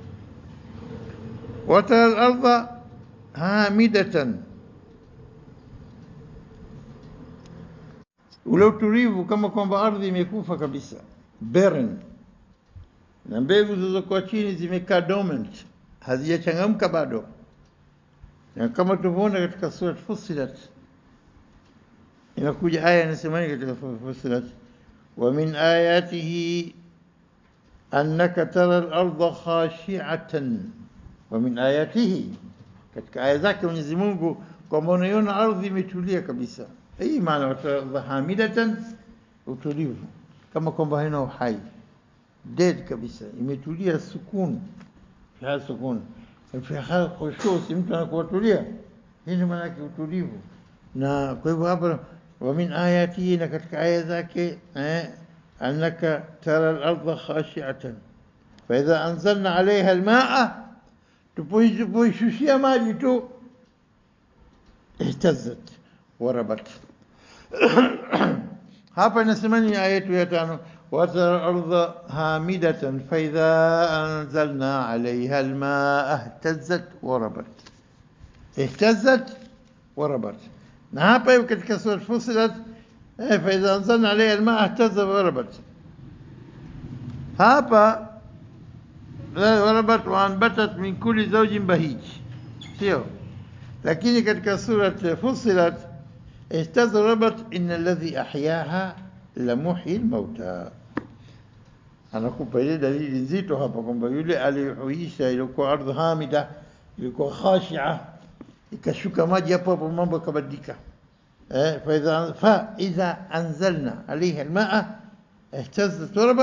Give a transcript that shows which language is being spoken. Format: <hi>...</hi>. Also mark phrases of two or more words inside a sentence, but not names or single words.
<ar>وترى الأرض هامدة,</ar> <sw>ule utulivu kama kwamba ardhi imekufa kabisa, barren, na mbegu zilizokuwa chini zimekaa dormant, hazijachangamka bado. Na kama tulivyoona katika sura Fussilat, inakuja aya inasema katika Fussilat,</sw> <ar>ومن آياته أنك ترى الأرض خاشعة. ومن آياته,</ar> <sw>katika aya zake Mwenyezi Mungu kwamba unaiona ardhi imetulia kabisa. Hii maana</sw> <ar>وترى هامدة,</ar> <sw>utulivu kama kwamba haina uhai, dead kabisa, imetulia,</sw> <ar>سكون فيها سكون فيها خشوع',</ar> <sw>si mtu anakuwa tulia. Hii ni maana yake utulivu. Na kwa hivyo hapa</sw> <ar>ومن آياته,</ar> <sw>na katika aya zake</sw> <ar>أنك ترى الأرض خاشعة فإذا أنزلنا عليها الماء,</ar> <sw>tupoishushia maji tu,</sw> <ar>اهتزت وربت.</ar> <sw>Hapa inasemani aya yetu ya 5,</sw> <ar>وترى الأرض هامدة فإذا أنزلنا عليها الماء اهتزت وربت. اهتزت وربت.</ar> <sw>na hapa hiyo katika sura Fussilat</sw> <ar>فإذا أنزلنا عليها الماء اهتزت وربت. hapa وربت وأنبتت من كل زوج بهيج sio.</ar> <sw>lakini katika sura</sw> <ar>Fussilat اهتزت وربت إن الذي أحياها لمحيي الموتى.</ar> <sw>anakupa ile dalili nzito hapa kwamba yule aliyohuisha ilikuwa ardhi hamida, ilikuwa khashia, ikashuka maji hapo hapo, mambo yakabadilika.</sw> <ar>فإذا أنزلنا عليها الماء اهتزت وربت.</ar>